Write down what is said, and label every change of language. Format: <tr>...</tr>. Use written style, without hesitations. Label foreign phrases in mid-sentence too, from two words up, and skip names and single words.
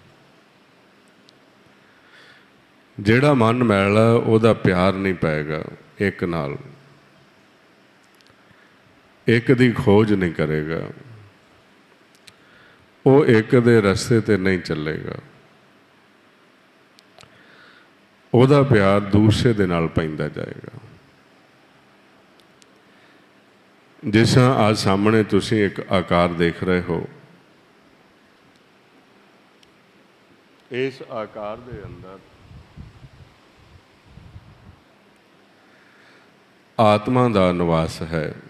<pa>ਜਿਹੜਾ ਮਨ ਮੈਲਾ ਉਹਦਾ ਪਿਆਰ ਨਹੀਂ ਪੈਗਾ, ਏਕ ਨਾਲ ਏਕ ਦੀ ਖੋਜ ਨਹੀਂ ਕਰੇਗਾ, ਵੋ ਏਕ ਦੇ ਰਸਤੇ ਤੇ ਨਹੀਂ ਚਲੇਗਾ, ਉਹਦਾ ਪਿਆਰ ਦੂਸਰੇ ਦੇ ਨਾਲ ਪੈਂਦਾ ਜਾਏਗਾ।</pa> <hi>जिस आज सामने तुसी एक आकार देख रहे हो, इस आकार के अंदर आत्मा का निवास है।</hi>